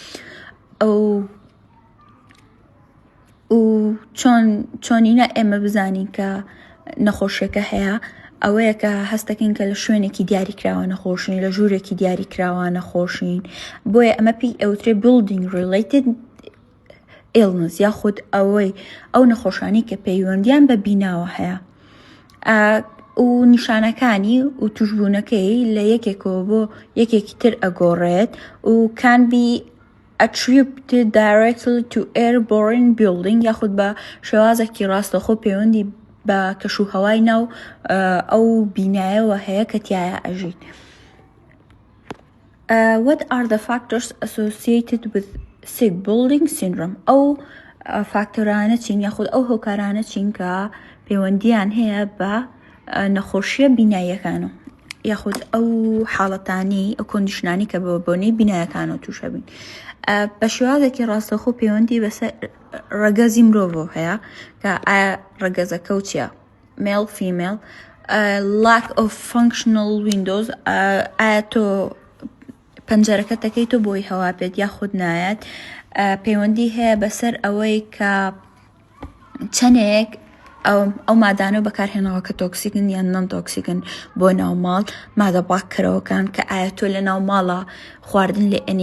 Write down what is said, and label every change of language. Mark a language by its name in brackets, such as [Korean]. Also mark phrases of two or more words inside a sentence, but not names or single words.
[Central Kurdish] و چۆنینە ئێمە بزانین کە نەخۆشیەکە هەیە، ئەوەیە کە هەستەکەین کە لە شوێنێکی دیاریکراوە نەخۆشین، لە ژوورێکی دیاریکراوە نەخۆشین، بۆیە ئەمە پێی ئەوترێ [English] building related illness [Central Kurdish] یاخود ئەو نەخۆشانی کە پەیوەندیان بە بیناوە هەیە. و نیشانەکانی و توشبوونەکەی لە یەکێکەوە بۆ یەکێکی تر ئەگۆڕێت و [English] can be attributed directly to airborne building [Central Kurdish] یاخود بە شێوازێکی ڕاستەخۆ پەیوەندی بە کەشوهەوای ناو ئەو بینایەوە هەیە کە تایە ئەژین. [English] What are the factors associated with sick building syndrome؟ [Central Kurdish] ئەو فاکتۆرانە چین یاخود ئەو هۆکارانە چین کە پەیوەندیان هەیە بە نەخۆشیە بیناییەکانە یاخود ئەو حاڵەتانی ئەو کۆندیشنانی کە بە بۆنەی بینایەکانەوە تووشە بین. بە شێوازێکی ڕاستەخۆ پەیوەندی بەسەر ڕەگەزی مرۆڤ هەیە کە ئایا ڕەگەزەکە چییە، [English] male female، lack of functional windows، [Central Kurdish] ئایا تۆ پەنجەرەکە دەکەی تۆ بۆی هەوا بێت یاخود نایەت، پەیوەندی هەیە بەسەر ئەوەی کە چەندێک ئەو مادانە بەکارهێنەوە کە تۆکسیکن یان نان تۆکسیکن بۆ ناوماڵ، مادە بڵاککەرەوەکان کە ئایا تۆ لە ناو ماڵە خواردن لێ ئەنی